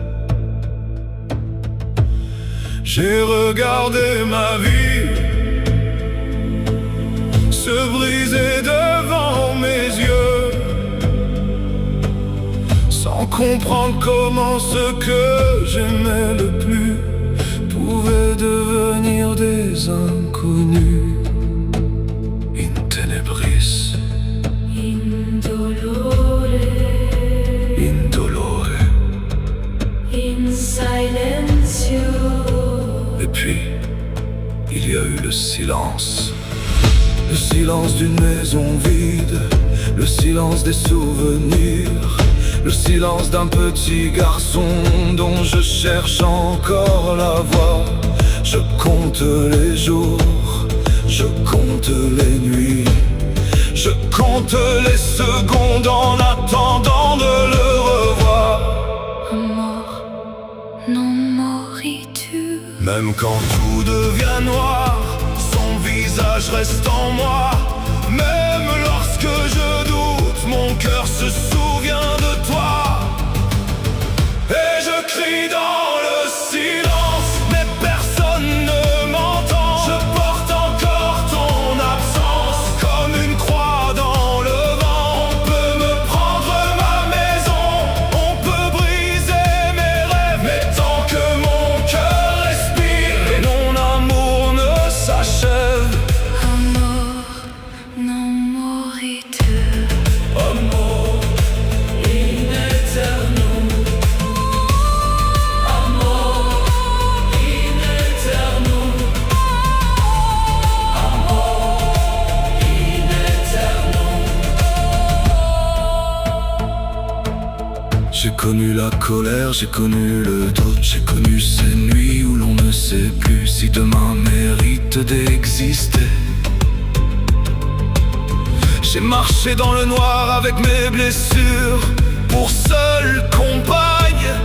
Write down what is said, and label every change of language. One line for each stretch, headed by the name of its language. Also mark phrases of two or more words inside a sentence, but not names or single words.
French: J'ai regardé ma vie se briser devant mes yeux, sans comprendre comment ce que j'aimais le plus pouvait devenir des inconnus.
Latin: In tenebris, in dolore, in silencio.
French: Et puis, il y a eu le silence. Le silence d'une maison vide, le silence des souvenirs, le silence d'un petit garçon dont je cherche encore la voix. Je compte les jours, je compte les nuits, je compte les secondes en attendant de le revoir.
Latin: Amor, non moritu.
French: Même quand tout devient noir, son visage reste en moi. Même lorsque je doute, mon cœur se souvient de toi. Et je crie dans le silence, mais personne ne m'entend. Je porte encore ton absence comme une croix dans le vent. On peut me prendre ma maison, on peut briser mes rêves, mais tant que mon cœur respire et mon amour ne s'achève.
Latin: Amor, non moritu. Amor in eternum, amor in eternum, amor in eternum.
French: J'ai connu la colère, j'ai connu le doute, j'ai connu ces nuits où l'on ne sait plus si demain mérite d'exister. J'ai marché dans le noir avec mes blessures pour seule compagne.